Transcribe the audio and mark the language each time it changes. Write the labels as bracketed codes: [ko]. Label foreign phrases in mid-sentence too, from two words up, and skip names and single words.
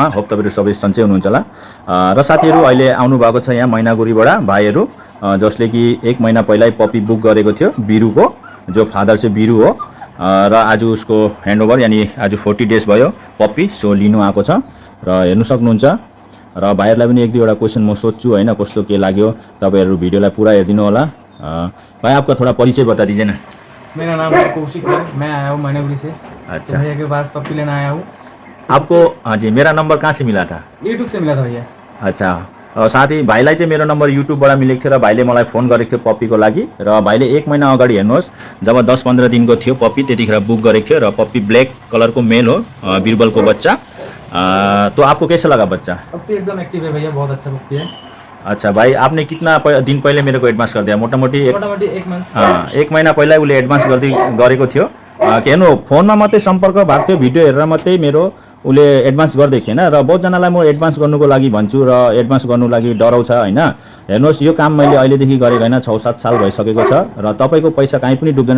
[ne] होप तपाईहरु सबै सन्चै हुनुहुन्छ होला। र साथीहरू अहिले आउनु भएको छ यहाँ मैनागुरीबाट भाइहरू, जसले कि 1 महिना पहिल्यै [en] puppy book [ne] गरेको थियो। बिरुको जो फादर चाहिँ बिरु हो र आज उसको ह्यान्डओभर यानी आज 40 डेज भयो पप्पी सो लिनु आएको छ र हेर्नु सक्नुहुन्छ। र भाइहरूलाई पनि एक दुईवटा क्वेशन म सोध्छु हैन, कस्तो के लाग्यो तपाईहरु भिडियोलाई पुरा हेरिदिनु होला। [hi] भाई आपका थोड़ा परिचय बता दीजिए ना। मेरा नाम है कौशिक है, मैं आया हूँ मैनागुरी से। अच्छा, तो भैया के पास पप्पी लेने आया हूँ। आपको हाँ जी, मेरा नंबर कहाँ से मिला था? यूट्यूब से मिला था भैया। [ne] अच्छा, साथ ही भाइलाई चाहिँ मेरो नम्बर युट्युबबाट मिलेको थियो र भाइले मलाई फोन गरेको थियो पप्पीको लागि। र भाइले 1 महिना अगाडि हेर्नुहोस्, जब 10-15 दिनको थियो पप्पी त्यतिखेर बुक गरेको थियो र पप्पी ब्लैक कलरको मेल हो, बिरबलको बच्चा। [hi] तो आपको कैसा लगा बच्चा? पप्पी एकदम एक्टिव है भैया, बहुत अच्छा पप्पी है। अच्छा भाई, आपने कितना दिन पहले मेरे को एडभान्स कर दिया? [ne] मोटामोटी 1 मंथ। 1 महिना पहिला उसले एडभान्स गरेको थियो। के हेर्नु, फोनमा मात्रै सम्पर्क भएको थियो, भिडियो हेरेर मात्रै मेरो उसले एडभान्स गर्दै थिएन। र बहुतजनालाई म एडभान्स गर्नुको लागि भन्छु र एडभान्स गर्नु लागि डराउँछ हैन। हेर्नुहोस्, यो काम मैले अहिलेदेखि गरेको हैन, 6-7 साल भइसकेको छ र तपाईको पैसा कहीँ पनि डुब्दैन।